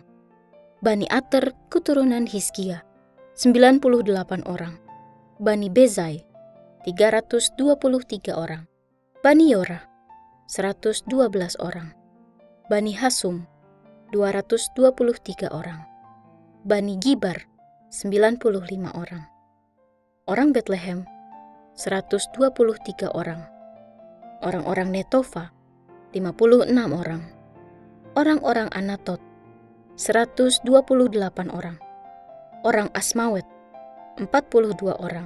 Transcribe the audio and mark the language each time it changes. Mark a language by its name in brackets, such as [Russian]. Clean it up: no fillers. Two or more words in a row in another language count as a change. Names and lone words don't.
[Indonesian] Bani Ater, keturunan Hizkia, 98 orang. Bani Bezai, 323 orang. Bani Yorah, 112 orang. Bani Hasum, 223 orang. Bani Gibar, 95 orang. Orang Betlehem, 123 orang. Orang-orang Netofa, 56 orang. Orang-orang Anatot, 128 orang. Orang Asmawet, 42 orang.